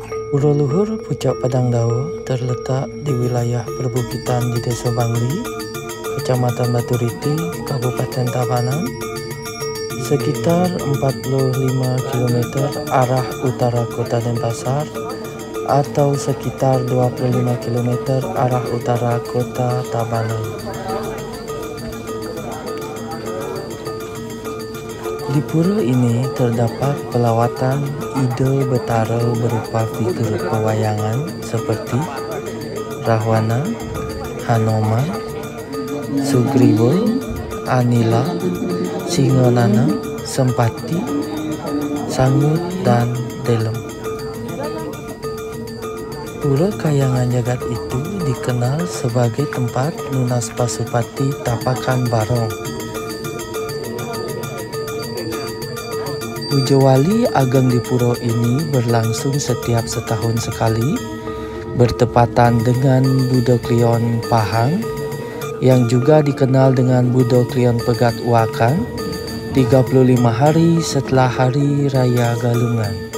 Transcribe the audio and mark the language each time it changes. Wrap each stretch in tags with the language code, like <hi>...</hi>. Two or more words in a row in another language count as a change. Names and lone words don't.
<id>Pura Luhur Pucak Padang Dawa terletak di wilayah perbukitan di Desa Bangli, Kecamatan Baturiti, Kabupaten Tabanan, sekitar 45 km arah utara Kota Denpasar atau sekitar 25 km arah utara Kota Tabanan. Di pura ini terdapat pelawatan ide betara berupa figur pewayangan seperti Rahwana, Hanoman, Sugriwa, Anila, Singonana, Sempati, Sangut, dan Delem. Pura Kayangan Jagat itu dikenal sebagai tempat lunas Pasupati Tapakan Barong. Puja Wali Ageng di pura ini berlangsung setiap setahun sekali, bertepatan dengan Budo Klion Pahang, yang juga dikenal dengan Budo Klion Pegat Uakan, 35 hari setelah Hari Raya Galungan.</id>